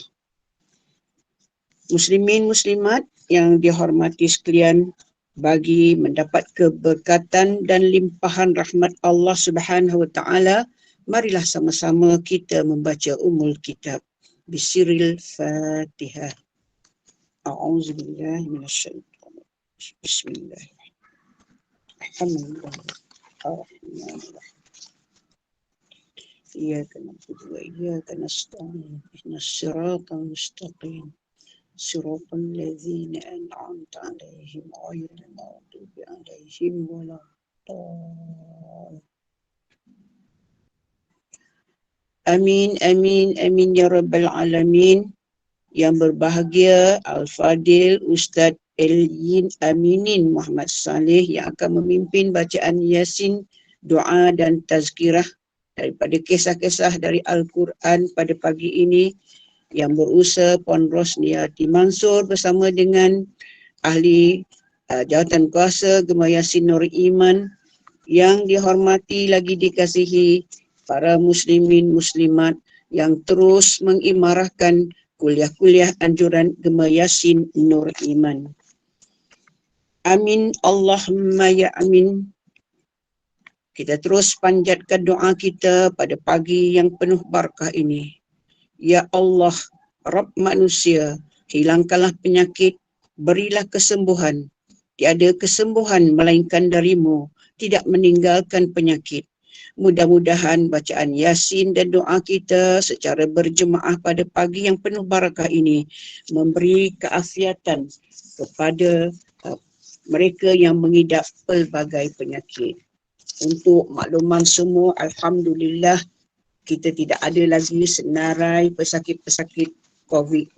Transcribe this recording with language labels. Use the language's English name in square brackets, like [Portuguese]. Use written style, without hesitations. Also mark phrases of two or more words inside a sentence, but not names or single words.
[Malay] Muslimin muslimat yang dihormati sekalian, bagi mendapat keberkatan dan limpahan rahmat Allah [Arabic] سبحانه وتعالى, [Malay] marilah sama-sama kita membaca Ummul Kitab. [Arabic] بسر الفاتحة. أعوذ بالله من الشيطان الرجيم. بسم الله الرحمن الرحيم. الحمد لله. إياك نعبد وإياك نستعين اهدنا الصراط المستقيم صراط الذين أنعمت عليهم غير المغضوب عليهم ولا الضالين. آمين آمين آمين يا رب العالمين. [Malay] Yang berbahagia Al-Fadil Ustaz Elyin Aminin Muhammad Saleh yang akan memimpin bacaan Yasin, doa dan tazkirah daripada kisah-kisah dari Al-Quran pada pagi ini, yang berusaha Puan Rosniati Mansur bersama dengan ahli jawatan kuasa Gema Yasin Nur Iman, yang dihormati lagi dikasihi para muslimin muslimat yang terus mengimarahkan kuliah-kuliah anjuran Gema Yasin Nur Iman. [Arabic] آمين اللهم يا أمين. [Malay] Kita terus panjatkan doa kita pada pagi yang penuh barakah ini. Ya Allah, Rabb manusia, hilangkanlah penyakit, berilah kesembuhan. Tiada kesembuhan melainkan darimu, tidak meninggalkan penyakit. Mudah-mudahan bacaan Yasin dan doa kita secara berjemaah pada pagi yang penuh barakah ini memberi keafiatan kepada mereka yang mengidap pelbagai penyakit. Untuk makluman semua, alhamdulillah kita tidak ada lagi senarai pesakit-pesakit COVID.